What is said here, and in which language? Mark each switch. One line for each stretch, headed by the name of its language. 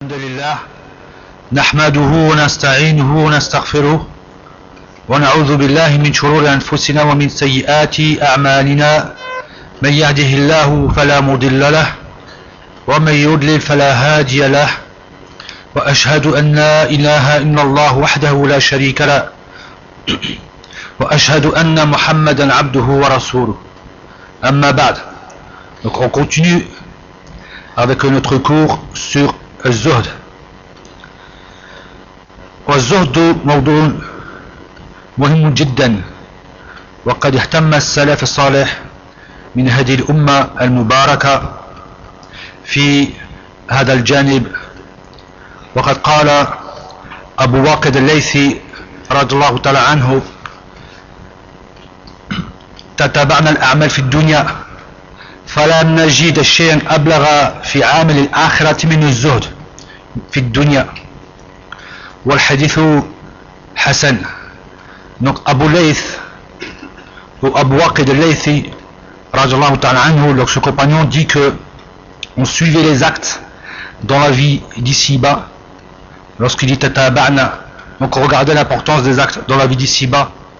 Arabic: لله نحمده ونستعينه ونستغفره ونعوذ بالله من شرور أنفسنا ومن سيئات أعمالنا، من يهده الله فلا مضل له ومن يضلل فلا هادي له، وأشهد أن لا إله إلا الله وحده لا شريك له، وأشهد أن محمدا عبده ورسوله. أما بعد،
French: donc on continue avec notre cours sur الزهد.
Arabic: والزهد موضوع مهم جدا، وقد اهتم السلف الصالح من هذه الأمة المباركة في هذا الجانب، وقد قال أبو واقد الليثي رضي الله تعالى عنه: تتابعنا الأعمال في الدنيا فلم نجد شيئا أبلغ في عامل الآخرة من الزهد في الدنيا. والحديث حسن.
French: Donc Abu Layth ou Abu Waqid al-Laythi, radiallahu ta'ala anhu, donc ce compagnon dit que on suivait les actes dans la vie d'ici-bas. Lorsqu'il dit tataba'na, donc on regardait l'importance des actes dans la vie d'ici-bas.